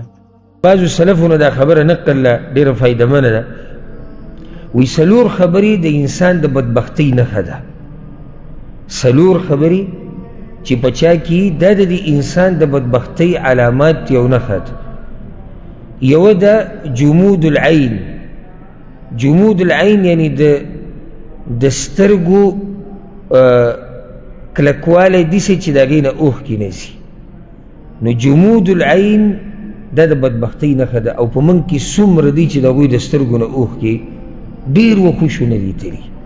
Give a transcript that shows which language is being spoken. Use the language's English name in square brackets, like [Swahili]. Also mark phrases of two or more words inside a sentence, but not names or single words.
[Pashto] بعضو سلفونو دا خبره نقل ډېره فایدهمنه ده. وی څلور خبرې د انسان د بدبختۍ نښه ده. څلور خبرې چې په چا کې دا د انسان د بدبختۍ علامات یو نښه ده. یو ده [Arabic] جمود العین. جمود العین [Pashto] یعنی د سترګو کلکوالی داسې چې د هغې نه اوښکې نه ځي. نو [Arabic] جمود العین [Pashto] دا د بدبختۍ نښه ده. او په موږ کې څومره دی چې د هغوی د سترګو نه اوښکې ډېر وخوشو نه لیدلي.